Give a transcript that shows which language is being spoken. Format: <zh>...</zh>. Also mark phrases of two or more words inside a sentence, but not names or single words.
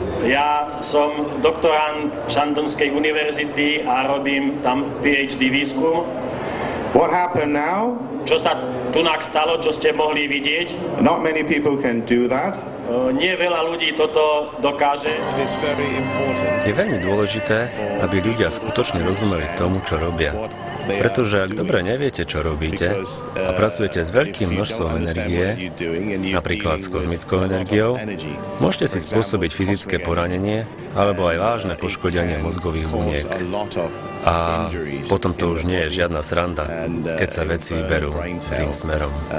<sk>Ja som doktorant Shandongskej univerzity a robím tam PhD výskum.</sk> <en>What happened now?</en> <sk>Čo sa tunak stalo, čo ste mohli vidieť?</sk> <en>Not many people can do that.</en> <sk>Nie veľa ľudí toto dokáže. Je veľmi dôležité, aby ľudia skutočne rozumeli tomu, čo robia. Pretože ak dobre neviete, čo robíte a pracujete s veľkým množstvom energie, napríklad s kozmickou energiou, môžete si spôsobiť fyzické poranenie alebo aj vážne poškodenie mozgových buniek. A potom to už nie je žiadna sranda, keď sa veci vyberú zlým smerom.</sk>